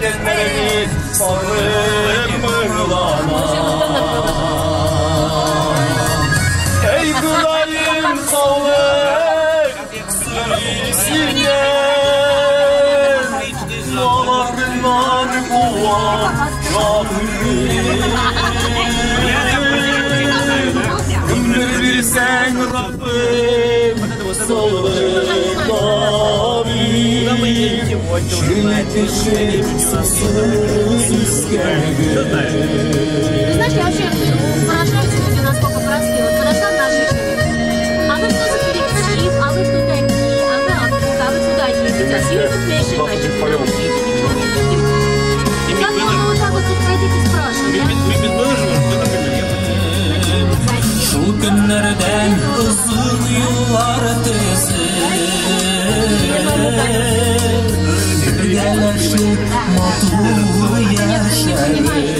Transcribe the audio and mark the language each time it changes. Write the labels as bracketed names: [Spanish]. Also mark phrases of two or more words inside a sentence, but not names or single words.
[Turkish] Ellerini sarıp mırlama Ey Sen Rabbim [Russian] Ты знаешь, я вообще поражаюсь люди, насколько простые. Вот подошла на женщину. А вы что за коллектив? А вы кто такие? А вы куда едете? А Сьюзен Флешер, значит, ничего не видим. И как можно вот так вот подходить и спрашивать? [Turkish] Şu günlerden uzun yıllar birleşip mutlu yaşayın.